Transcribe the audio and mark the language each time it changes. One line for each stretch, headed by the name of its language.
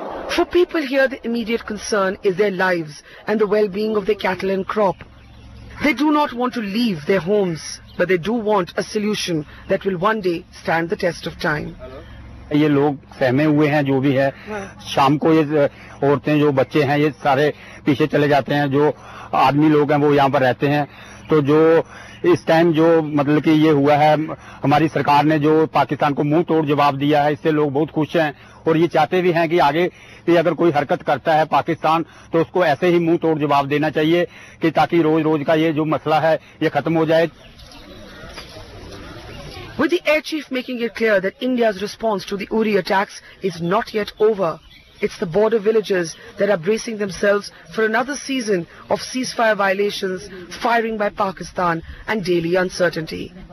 English: For people here, the immediate concern is their lives and the well-being of their cattle and crop. They do not want to leave their homes, but they do want a solution that will one day stand the test of time.
Hindi: ये लोग सहमे हुए हैं, जो भी है। शाम को ये औरतें जो बच्चे हैं ये सारे पीछे चले जाते हैं, जो आदमी लोग हैं वो यहाँ पर रहते हैं। तो जो इस टाइम जो मतलब कि ये हुआ है, हमारी सरकार ने जो पाकिस्तान को मुंह तोड़ जवाब दिया है, इससे लोग बहुत खुश हैं और ये चाहते भी हैं कि आगे भी अगर कोई हरकत करता है पाकिस्तान तो उसको ऐसे ही मुंह तोड़ जवाब देना चाहिए, कि ताकि रोज रोज का ये जो मसला है ये खत्म हो जाए।
English: With the air chief making it clear that India's response to the Uri attacks is not yet over. It's the border villagers that are bracing themselves for another season of ceasefire violations, firing by Pakistan and daily uncertainty.